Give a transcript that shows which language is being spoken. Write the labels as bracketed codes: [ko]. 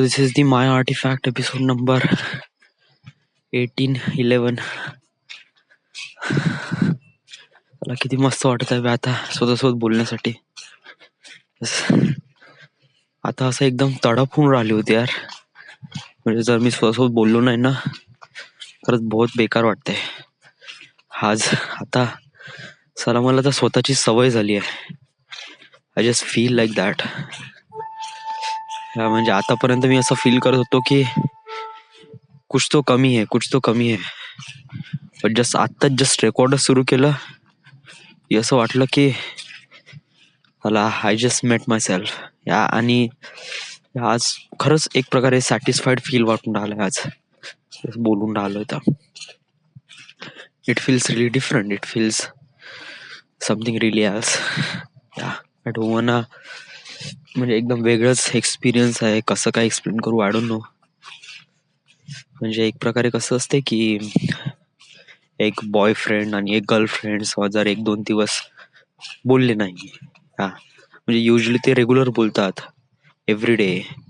[en] This is the My Artifact episode number 1811. [mr] मला किती मस्त वाटत आहे बे आता स्वतःसोबत बोलण्यासाठी. आता असं एकदम तडप होऊन राहिली होती यार. म्हणजे जर मी स्वतःसोबत बोललो नाही ना, खरंच [hi] बहुत बेकार [mr] वाटतंय. आज आता चला मला तर स्वतःची सवय झाली आहे. [en] I just feel like that. [mr] म्हणजे आतापर्यंत मी असं फील करत होतो की [hi] कुछ तो कमी है, [mr] कुछ तो कमी है. पण जस्ट रेकॉर्ड सुरू केलं की असं वाटलं की मला [en] I just met myself yeah. [mr] आणि आज खरंच एक प्रकारे सॅटिस्फाईड फील वाटून राहिलंय आज बोलून राहिलोय तर. [en] It feels really different. It feels something really else. Yeah I don't wanna. [mr] म्हणजे एकदम वेगळंच एक्सपिरियन्स आहे. कसं काय एक्सप्लेन करू [en] I don't know. [mr] म्हणजे एक प्रकारे कसं असते की एक बॉयफ्रेंड आणि एक गर्लफ्रेंड जर 1-2 दिवस बोलले नाही, हा म्हणजे युजली ते रेग्युलर बोलतात [en] Every day.